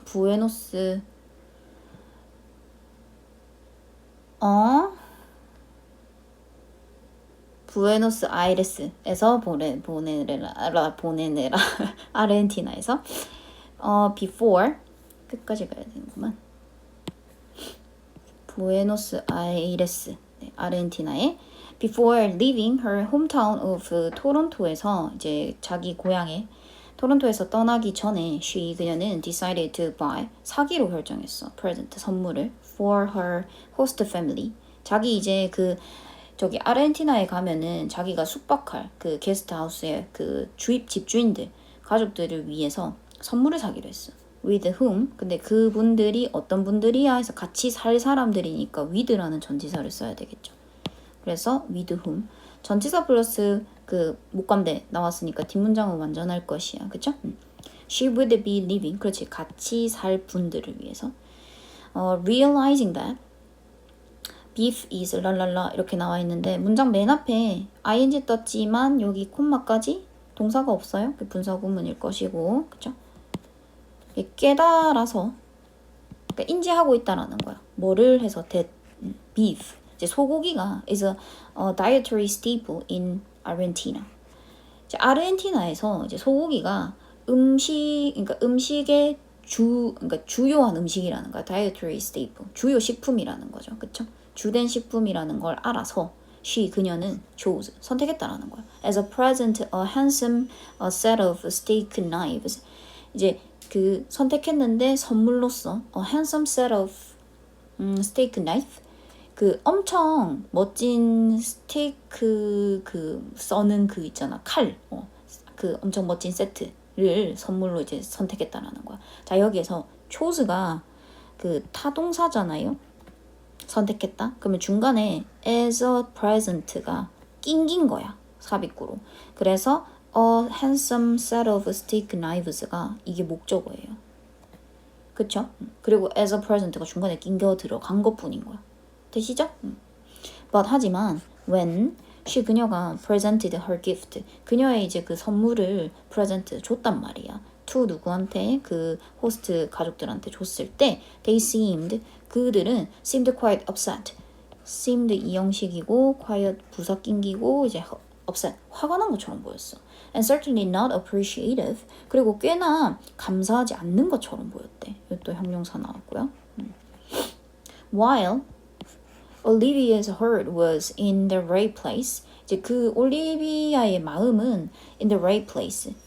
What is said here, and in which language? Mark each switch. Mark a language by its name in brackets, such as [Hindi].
[Korean] 부에노스 부에노스 아이레스에서 보내느라 아르헨티나에서 before 끝까지 가야 되는구만. 부에노스 아이레스 아르헨티나에 [English] before leaving her hometown of [Korean] 토론토에서 이제 자기 고향에 토론토에서 떠나기 전에 그녀는 [English] decided to buy [Korean] 사기로 결정했어. [English] present [Korean] 선물을 [English] for her host family. [Korean] 자기 이제 그 저기 아르헨티나에 가면은 자기가 숙박할 그 게스트하우스의 그 주입 집주인들 가족들을 위해서 선물을 사기로 했어. [English] with whom. [Korean] 근데 그분들이 어떤 분들이야 해서 같이 살 사람들이니까 with라는 전치사를 써야 되겠죠. [English] 그래서 with whom. [Korean] 전치사 플러스 그 목감대 나왔으니까 뒷문장은 완전할 것이야. 그쵸? [English] She would be living. [Korean] 그렇지. 같이 살 분들을 위해서. [English] Realizing that beef is [Korean] 랄랄라 이렇게 나와 있는데 문장 맨 앞에 ing 떴지만 여기 콤마까지 동사가 없어요. 그 분사 구문일 것이고. 그쵸? 깨달아서 그러니까 인지하고 있다라는 거야. 뭐를 해서 beef. 이제 소고기가 [English] is a dietary staple in Argentina. [Korean] 이제 아르헨티나에서 이제 소고기가 그러니까 음식의 그러니까 주요한 음식이라는 거야. [English] dietary staple. [Korean] 주요 식품이라는 거죠. 그쵸? 주된 식품이라는 걸 알아서 그녀는 chose 선택했다라는 거야. [English] As a present, a handsome set of steak knives. [Korean] 이제 그 선택했는데 선물로써 [English] a handsome set of steak knife. [Korean] 그 엄청 멋진 스테이크 그 써는 그 있잖아 칼, 그 엄청 멋진 세트를 선물로 이제 선택했다라는 거야. 자 여기에서 chose가 그 타동사잖아요. 선택했다. 그러면 중간에 [English] as a present [Korean] 가 낑긴 거야. 삽입구로. 그래서 [English] a handsome set of steak knives [Korean] 가 이게 목적어예요. 그쵸? 그리고 [English] as a present [Korean] 가 중간에 낑겨 들어간 것뿐인 거야. 되시죠? But 하지만 when 그녀가 [English] presented her gift [Korean] 그녀의 이제 그 선물을 present 줬단 말이야. to 누구한테 그 호스트 가족들한테 줬을 때 그들은 [English] seemed quite upset. [Korean] seemed 이 형식이고 quiet 부사 낑기고 이제 upset 화가 난 것처럼 보였어. [English] And certainly not appreciative. [Korean] 그리고 꽤나 감사하지 않는 것처럼 보였대. 이것도 형용사 나왔고요. [English] While Olivia's heart was in the right place. [Korean] 이제 그 올리비아의 마음은 [English] in the right place.